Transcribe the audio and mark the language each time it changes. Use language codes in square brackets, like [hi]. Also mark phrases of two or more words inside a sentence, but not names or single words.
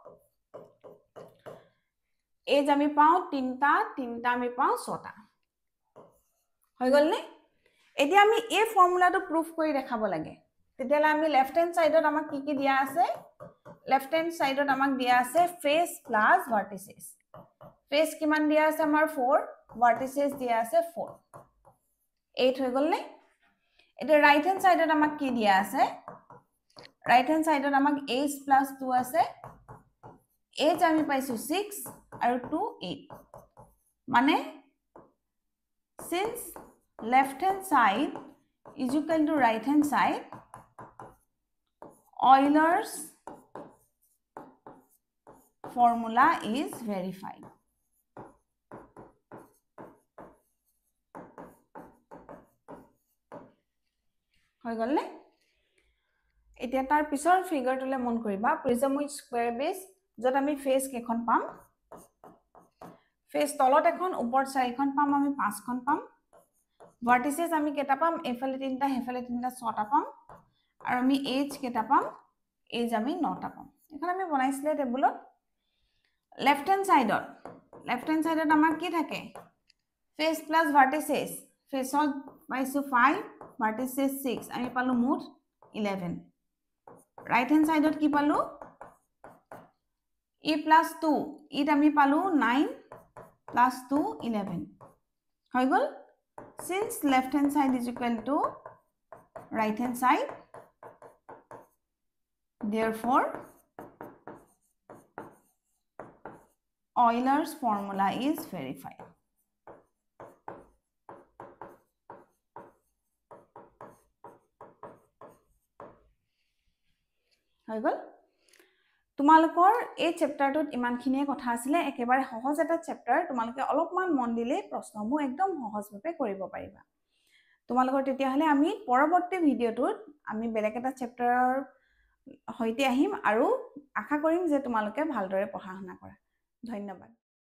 [as] এজ আমি পাও তিনটা আমি পাও ছটা হৈ গল নে এতিয়া আমি এই ফৰ্মুলাটো প্ৰুফ কৰি দেখাব লাগে তেতিয়ালে আমি লেফট [en] hand side [as] আমাক কি দিয়া আছে [en] left hand side [as] আমাক দিয়া আছে [en] face plus vertices [as] ফেস কিমান দিয়া আছে আমাৰ 4 ভাৰ্টিসেস দিয়া আছে 4 8 হৈ গল নে এটা [en] right hand side [as] আমাক কি দিয়া আছে [en] right hand side [as] আমাক h প্লাস 2 আছে h আমি পাইছো 6 আৰু 2 8 মানে [en] since left hand side [as] is equal to right hand side [en] Euler's formula is verified [as] হৈ গল নে এতিয়া তাৰ পিছৰ ফিগাৰটোলে মন কৰিবা [en] prism with square base [as] যত আমি ফেস কেখন পাম ফেস তলত এখন ওপৰত চাৰিখন পাম আমি পাঁচখন পাম ভাৰ্টিসেস আমি কেটা পাম এফালে তিনটা হেফালে তিনটা ছটা পাম আৰু আমি এজ কেটা পাম এজ আমি নটা পাম এখন আমি বনাইছিলে টেবুলত [en] left hand side [as] আমাৰ কি থাকে [en] face plus vertices [as] ফেসত পাইছো 5 ভাৰ্টিসেস 6 আমি পালো মুঠ 11 [en] right hand side [as] কি পালো [en] e plus 2 [as] ইত আমি পালো [en] 9 plus 2 11 [as] হৈ গল [en] since left hand side is equal to right hand side therefore Euler's formula is verified [as] হৈ গল তোমালোকৰ এই চেপ্টাৰটোত ইমানখিনিয়ে কথা আছিল একেবাৰে সহজ এটা চেপ্টাৰ তোমালোকে অলপমান মন দিলে প্ৰশ্নবোৰ একদম সহজভাৱে কৰিব পাৰিবা তোমালোকৰ তেতিয়া হলে আমি পৰৱৰ্তী ভিডিওটোত আমি বেলেগ এটা চেপ্টাৰৰ হৈতে আহিম আৰু আশা কৰিম যে তোমালোকে ভালদৰে পঢ়া শুনা কৰা ধন্যবাদ